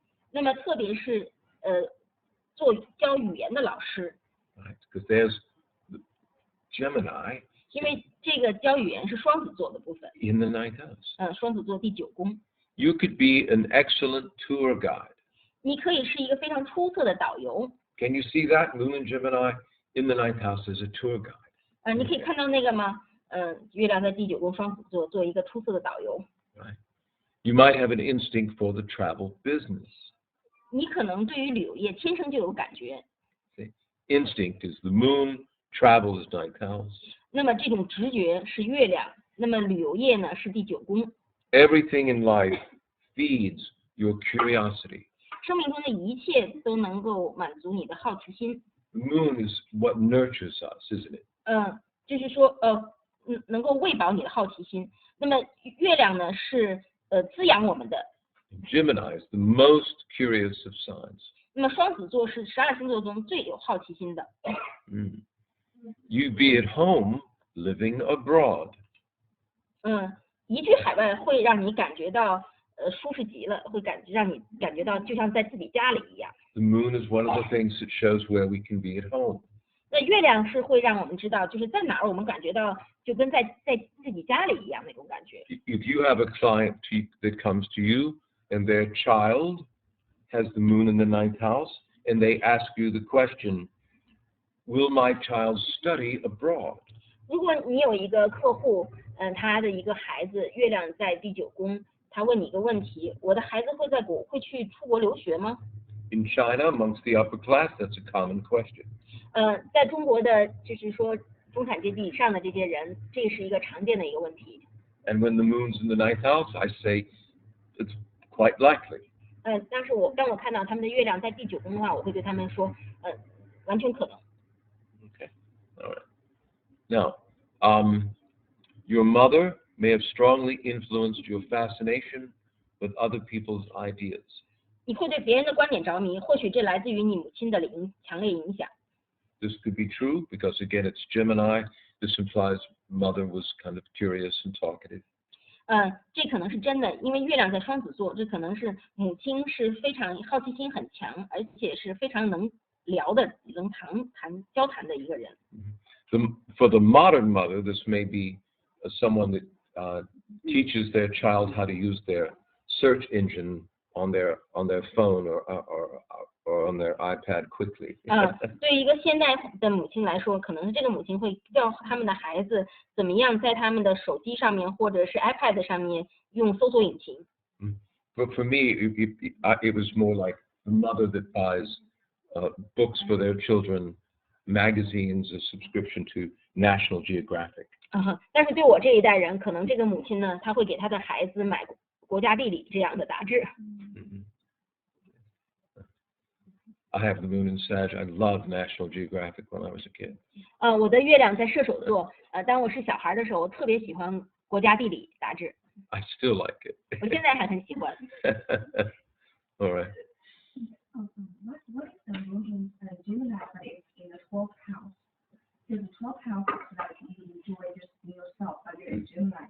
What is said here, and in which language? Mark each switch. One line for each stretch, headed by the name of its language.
Chinese: 那么特别是做教语言的老师，
English: Right? Because there's the Gemini
Chinese: 因为这个教语言是双子座的部分。
English: in the ninth house.
Chinese: 双子座第9宫，
English: You could be an excellent tour guide.
Chinese: 你可以是一个非常出色的导游。
English: Can you see that? Moon and Gemini in the ninth house as a tour guide.
Chinese: 你可以看到那个吗？月亮在第9宫双子座，做一个出色的导游。
English: Right? You might have an instinct for the travel business.
Chinese: 你可能对于旅游业天生就有感觉。
English: Instinct is the moon, travel is ninth house.
Chinese: 那么这种直觉是月亮，那么旅游业呢是第9宫。
English: Everything in life feeds your curiosity.
Chinese: 生命中的一切都能够满足你的好奇心。
English: The moon is what nurtures us, isn't it?
Chinese: 就是说能够喂饱你的好奇心。那么月亮呢是滋养我们的。
English: Gemini is the most curious of signs.
Chinese: 那么双子座是12星座中最有好奇心的。
English: You'd be at home living abroad.
Chinese: 移居海外会让你感觉到舒适极了，会让你感觉到就像在自己家里一样。
English: The moon is one of the things that shows where we can be at home.
Chinese: 那月亮是会让我们知道，就是在哪儿我们感觉到就跟在自己家里一样那种感觉。
English: If you have a client that comes to you and their child has the moon in the 9th house, and they ask you the question, will my child study abroad?
Chinese: 如果你有一个客户，他的一个孩子月亮在第9宫，他问你一个问题：我的孩子会去出国留学吗？
English: In China, amongst the upper class, that's a common question.
Chinese: 在中国的就是说中产阶级以上的这些人，这是一个常见的一个问题。
English: And when the moon's in the 9th house, I say it's quite likely.
Chinese: 但是当我看到他们的月亮在第9宫的话，我会对他们说，完全可能。
English: Okay, all right. Now, your mother may have strongly influenced your fascination with other people's ideas.
Chinese: 你会对别人的观点着迷，或许这来自于你母亲的强烈影响。
English: This could be true because, again, it's Gemini. This implies mother was kind of curious and talkative.
Chinese: 这可能是真的，因为月亮在双子座，这可能是母亲是非常好奇心很强，而且是非常能聊的、能交谈的一个人。
English: For the modern mother, this may be someone that teaches their child how to use their search engine on their phone or on their iPad quickly.
Chinese: 对于一个现代的母亲来说，可能这个母亲会教他们的孩子怎么样在他们的手机上面或者是 iPad 上面用搜索引擎。
English: But for me, it was more like the mother that buys books for their children, magazines, a subscription to National Geographic.
Chinese: 但是对我这一代人，可能这个母亲呢，她会给她的孩子买国家地理这样的杂志。
English: I have the moon in Sag. I loved National Geographic when I was a kid.
Chinese: 我的月亮在射手座，当我是小孩的时候，我特别喜欢国家地理杂志。
English: I still like it.
Chinese: 我现在还很喜欢。
English: All right. What is the moon Gemini in the 12th house? Because the 12th house is like you enjoy just being yourself, but you're a Gemini.